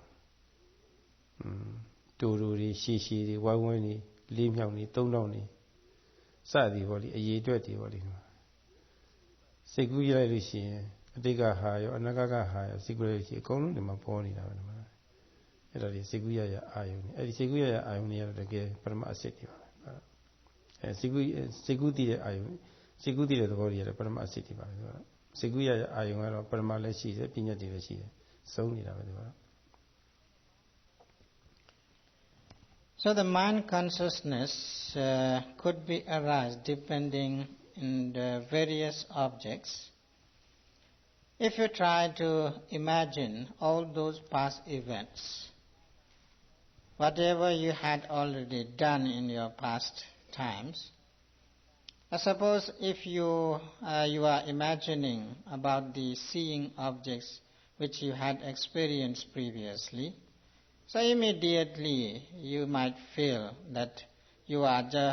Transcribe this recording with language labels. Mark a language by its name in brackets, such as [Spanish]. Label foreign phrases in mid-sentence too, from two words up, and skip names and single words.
[Burmese] တူတူတွေရှည်ရှည်တွေဝိုင်းဝန်းတွေလေးမြောက်တွေသုံးတောင်းတွေစသည်ပေါ့လေအရေးအတွက်တွေပေါ့လေစိတ်ကူးရလိုက်လို့ရှိရင်အတိတ်ကဟာရောအနာဂတ်ကဟာရောစိတ်ကူးရလို့ရှိရင်အကုန်လုံးဒီမှာပေါ်နေတာပဲဒီမှာအဲ့ဒါဒီစိတ်ကူးရရအာယုံနေအဲ့ဒီစိတ်ကူးရရအာယုံနေရတော့တကယ်ပရမအစစ်တွေပါပဲစိတ်ကူးတည်တဲ့အာယုံစိတ်ကူးတည်တဲ့သဘောတွေရတယ်ပရမအစစ်တွေပါပဲစိတ်ကူးရရအာယုံကတော့ပရမလည်းရှိတယ်ပညာတွေလည်းရှိတယ်စုံနေတာပဲဒီမှာ [English] So the mind consciousness could be arise depending on the various objects. If you try to imagine all those past events, whatever you had already done in your past times, suppose if you are imagining about the seeing objects which you had experienced previously, so immediately you might feel that you are